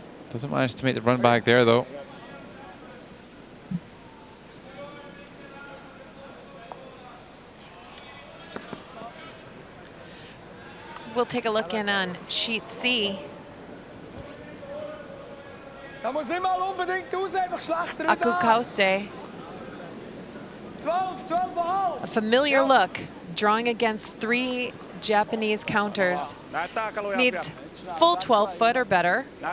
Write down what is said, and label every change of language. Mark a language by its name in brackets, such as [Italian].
[English] Doesn't manage to make the run back there though. We'll take a look in on Sheet C. [German] Da muss nicht mal unbedingt raus, einfach schlechter rüber. Akukause. 12,5. [English] A familiar look, drawing against 3 Japanese counters. Needs full 12 foot or better.